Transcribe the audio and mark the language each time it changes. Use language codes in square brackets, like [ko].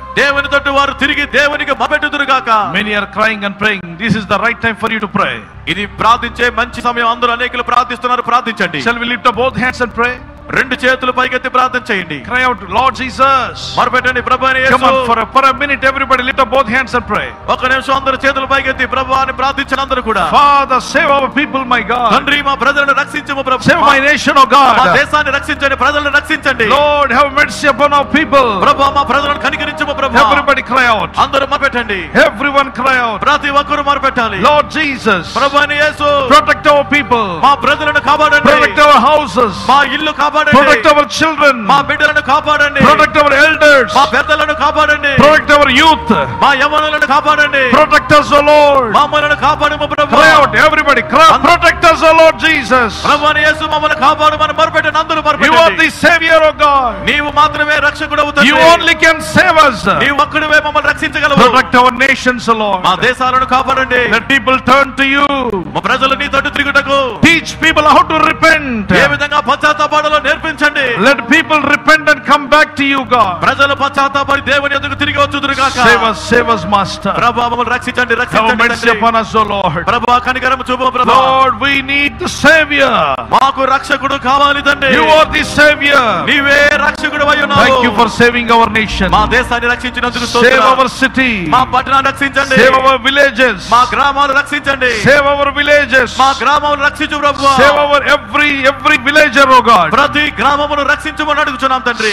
[te] దేవుని తట్టు వారు తిరిగి దేవునికి మొరపెట్టుదురుగాక. [en] Many are crying and praying. This is the right time for you to pray. [te] ఇది ప్రార్థించే మంచి సమయం. అందరూ అనేకులు ప్రార్థిస్తున్నారు, ప్రార్థించండి. [en] Shall we lift up both hands and pray? [te] రెండు చేతులు పైకెత్తి ప్రార్థన చేయండి. [en] Cry out, Lord Jesus. [te] మొరపెట్టండి ప్రభువైన [en] Come [te] Yesu. [en] on, for a minute, everybody lift up both hands and pray. [te] ఒక నిమిషం అందరూ చేతులు పైకెత్తి ప్రభువా అని ప్రార్థించిన అందరూ కూడా. [en] Father, save our people, my God. [te] తండ్రి మా ప్రజలను రక్షించము [en] Save [te] ప్రభువా. [en] my nation, oh [te] మా [en] God. [te] దేశాన్ని రక్షించండి, ప్రజలను రక్షించండి. [en] Lord, have mercy upon our people. [te] ప్రభువా మా ప్రజలను కనికరించము ప్రభువా. [en] Everybody cry out. [te] అందరూ మొరపెట్టండి. [en] Everyone cry out. [te] ప్రతి ఒక్కరు మొరపెట్టాలి. [en] Lord Jesus, [te] ప్రభువైన యేసు [en] protect our people. [te] మా ప్రజలను కాపాడండి. [en] Protect our houses. [te] మా ఇల్లు కాపాడండి. [en] Protect our children. [te] మా బిడ్డలను కాపాడండి. [en] Protect our elders. [te] మా పెద్దలను కాపాడండి. [en] Protect our youth. [te] మా యవ్వనులను కాపాడండి. [en] Protect us, O Lord. [te] మమ్మల్ని కాపాడుము ప్రభువా. [en] Cry out, everybody. Cry. Protect us, O Lord Jesus. [te] ప్రభువైన యేసు మమ్మల్ని కాపాడుమని మొరపెట్టండి. అందరూ [en] You are [te] మొరపెట్టండి. [en] the Savior, O God. [te] నీవు మాత్రమే రక్షకుడవు తండ్రి. [en] You only can save us. [te] నీవు ఒక్కడివే మమ్మల్ని రక్షించగలవు. [en] Protect our nations, O Lord. [te] మా దేశాలను కాపాడండి. [en] Let people turn to you. [te] మా ప్రజలు నీ తట్టు తిరుగుటకు [en] Teach people how to repent. [te] ఏ విధంగా పశ్చాత్తాపడాలో నేర్పించండి. [en] Let people repent and come back to you, God. [te] ప్రజలు పశ్చాత్తాపడి దేవుని ఎదుగు తిరిగి వచ్చుదురుగాక. [en] Save us, Master. [te] ప్రభువా మమ్మల్ని రక్షించండి, [en] Have [te] రక్షించండి [en] mercy [te] తండ్రి. [en] upon us, O Lord. [te] ప్రభువా కనికరము చూపు ప్రభువా. [en] Lord, we need the Savior. [te] మాకు రక్షకుడు కావాలి తండ్రి. [en] You are the Savior. [te] నీవే రక్షకుడు అయ్యున్నావు. [en] Thank you for saving our nation. [te] మా దేశాన్ని రక్షించినందుకు [en] Save [te] స్తోత్రం. [en] our city. [te] మా పట్టణాన్ని రక్షించండి. [en] Save our villages. [te] మా గ్రామాలు రక్షించండి. [en] Save our villages. [te] మా గ్రామాలను రక్షించు ప్రభువా. [en] Save our every villager, oh God. [te] ప్రతి గ్రామమును రక్షించమని అడుగుచున్నాం తండ్రి.